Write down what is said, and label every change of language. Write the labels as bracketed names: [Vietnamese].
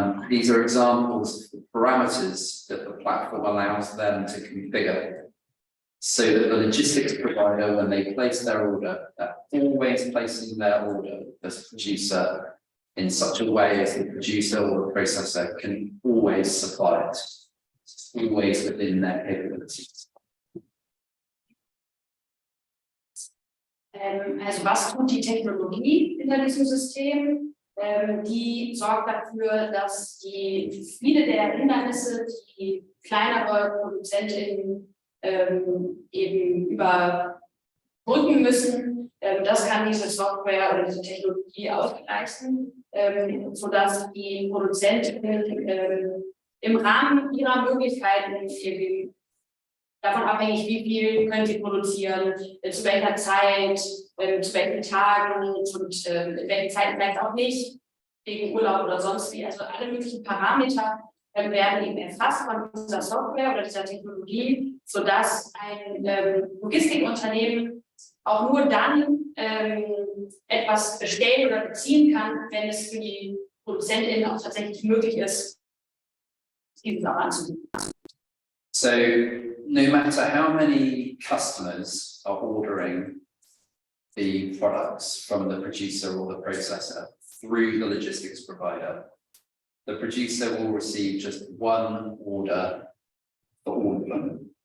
[English] These are examples of the parameters that the platform allows them to configure so that the logistics provider, when they place their order, they're always placing their order as a producer in such a way as the producer or the processor can always supply it. It's always within their capabilities. [German] Also was tut die Technologie hinter diesem System? Die sorgt dafür, dass viele der Hindernisse, die kleinere Produzentinnen eben überbrücken müssen, das kann diese Software oder diese Technologie ausgleichen, sodass die Produzentinnen im Rahmen ihrer Möglichkeiten eben davon abhängig, wie viel können sie produzieren, zu welcher Zeit, zu welchen Tagen und in welchen Zeiten vielleicht auch nicht, wegen Urlaub oder sonst wie. Also alle möglichen Parameter werden eben erfasst von dieser Software oder dieser Technologie, sodass ein Logistikunternehmen auch nur dann etwas bestellen oder beziehen kann, wenn es für die ProduzentInnen auch tatsächlich möglich ist, dieses auch anzubieten. [English] So no matter how many customers are ordering the products from the producer or the processor through the logistics provider, the producer will receive just one order for all of them.